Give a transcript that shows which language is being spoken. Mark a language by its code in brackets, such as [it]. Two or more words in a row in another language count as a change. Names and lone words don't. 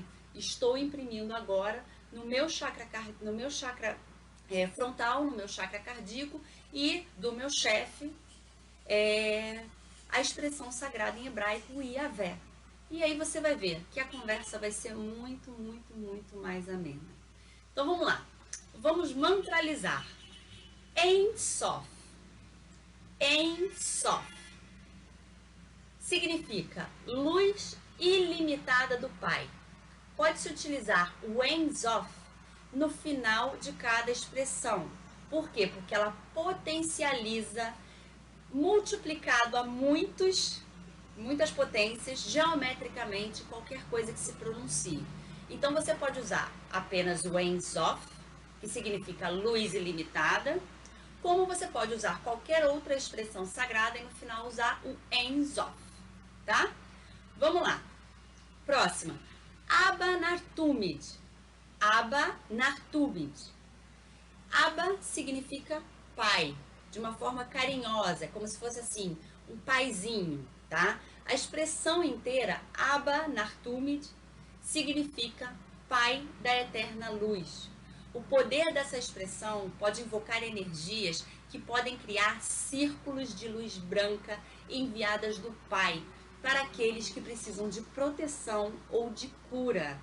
[pt] Estou imprimindo agora no meu chakra frontal, no meu chakra cardíaco e do meu chefe, a expressão sagrada em hebraico, o Yavé. E aí você vai ver que a conversa vai ser muito, muito, muito mais amena. Então vamos lá. Vamos mantralizar. [he] Ein Sof. Ein Sof. [pt] Significa luz ilimitada do Pai. Pode-se utilizar o [he] Ein Sof [pt] no final de cada expressão. Por quê? Porque ela potencializa, multiplicado a muitas potências, geometricamente, qualquer coisa que se pronuncie. Então, você pode usar apenas o [he] Ein Sof, [pt] que significa luz ilimitada, como você pode usar qualquer outra expressão sagrada e no final usar o [he] Ein Sof, [pt] tá? Vamos lá. Próxima. [arc] Abba Nartumid. Abba Nartumid. [pt] Abba significa pai, de uma forma carinhosa, como se fosse assim, um paizinho, tá? A expressão inteira, [arc] Abba Nartumid, [pt] significa pai da eterna luz. O poder dessa expressão pode invocar energias que podem criar círculos de luz branca enviadas do Pai para aqueles que precisam de proteção ou de cura.